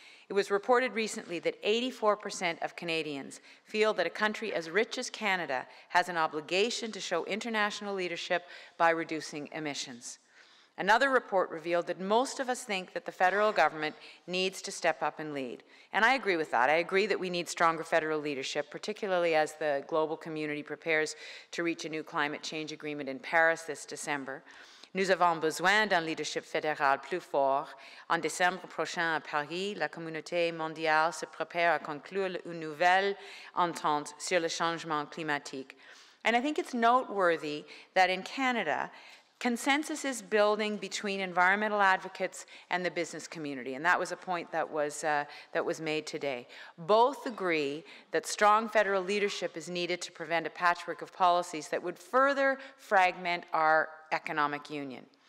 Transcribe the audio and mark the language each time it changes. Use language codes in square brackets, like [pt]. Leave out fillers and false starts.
[en] It was reported recently that 84% of Canadians feel that a country as rich as Canada has an obligation to show international leadership by reducing emissions. Another report revealed that most of us think that the federal government needs to step up and lead. And I agree with that. I agree that we need stronger federal leadership, particularly as the global community prepares to reach a new climate change agreement in Paris this December. [fr] Nous avons besoin d'un leadership fédéral plus fort. En décembre prochain à Paris, la communauté mondiale se prépare à conclure une nouvelle entente sur le changement climatique. [en] And I think it's noteworthy that in Canada, consensus is building between environmental advocates and the business community, and that was a point that was made today. Both agree that strong federal leadership is needed to prevent a patchwork of policies that would further fragment our economic union.